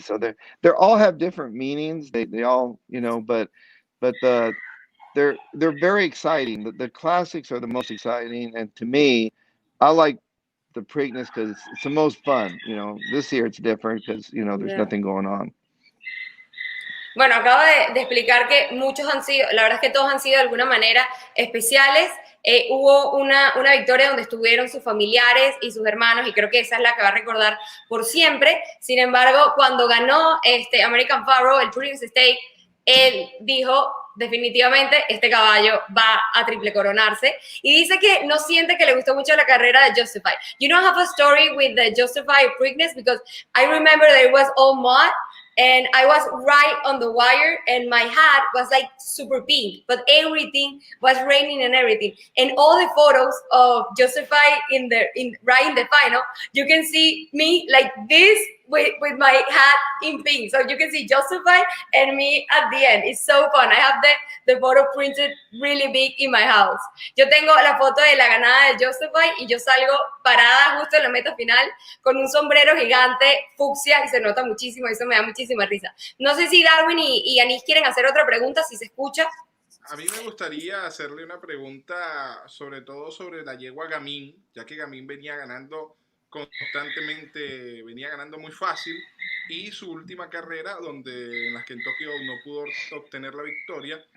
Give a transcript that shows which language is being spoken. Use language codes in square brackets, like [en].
[en] So they all have different meanings. They all, but they're very exciting. The classics are the most exciting, and to me, I like the Preakness because it's the most fun. This year it's different because there's nothing going on. [es] Bueno, acabo de explicar que muchos han sido, la verdad es que todos han sido de alguna manera especiales. Hubo una victoria donde estuvieron sus familiares y sus hermanos, y creo que esa es la que va a recordar por siempre. Sin embargo, cuando ganó American Pharoah, el Preakness Stakes, él dijo, definitivamente este caballo va a triple coronarse, y dice que no siente que le gustó mucho la carrera de Justify. [en] You don't have a story with the Justify Preakness, because I remember that it was all mud, and I was right on the wire, and my hat was super pink, but everything was raining and everything. And all the photos of Justify right in the final, you can see me like this with my hat in pink. So you can see Justify and me at the end. It's so fun. I have the photo printed really big in my house. [es] Yo tengo la foto de la ganada de Justify, y yo salgo parada justo en la meta final con un sombrero gigante fucsia, y se nota muchísimo. Eso me da muchísima risa. No sé si Darwin y Annise quieren hacer otra pregunta, si se escucha. A mí me gustaría hacerle una pregunta, sobre todo sobre la yegua Gamín, ya que Gamín venía ganando constantemente, venía ganando muy fácil, y su última carrera, donde en las Kentucky no pudo obtener la victoria.